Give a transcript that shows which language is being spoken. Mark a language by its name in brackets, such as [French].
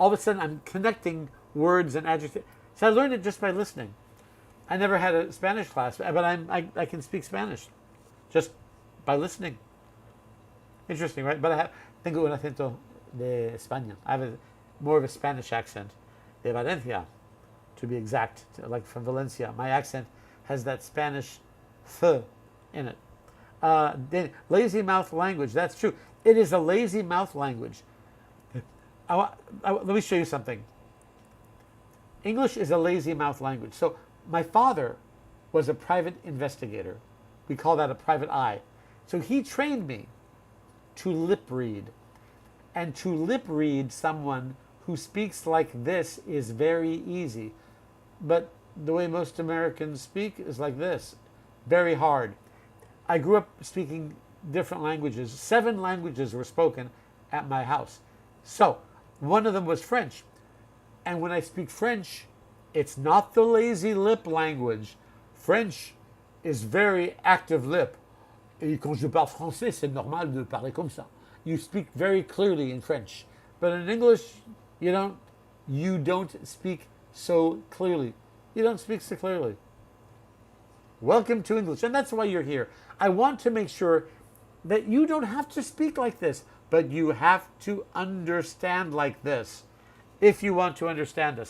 [English] All of a sudden I'm connecting words and adjectives. So I learned it just by listening. I never had a Spanish class, but I can speak Spanish just by listening. Interesting, right? [Spanish] But tengo un acento de España. [English] I have more of a Spanish accent, [Spanish] de Valencia, [English] to be exact, like from Valencia. My accent has that Spanish th in it. Lazy mouth language. That's true. It is a lazy mouth language. Let me show you something. English is a lazy mouth language. So my father was a private investigator. We call that a private eye. So he trained me to lip read. And to lip read someone who speaks like this is very easy. But the way most Americans speak is like this. Very hard. I grew up speaking different languages. 7 languages were spoken at my house. So one of them was French. And when I speak French, it's not the lazy lip language. French is very active lip. [French] Et quand je parle français, c'est normal de parler comme ça. [English] You speak very clearly in French. But in English, you don't speak so clearly. You don't speak so clearly. Welcome to English. And that's why you're here. I want to make sure that you don't have to speak like this, but you have to understand like this if you want to understand us.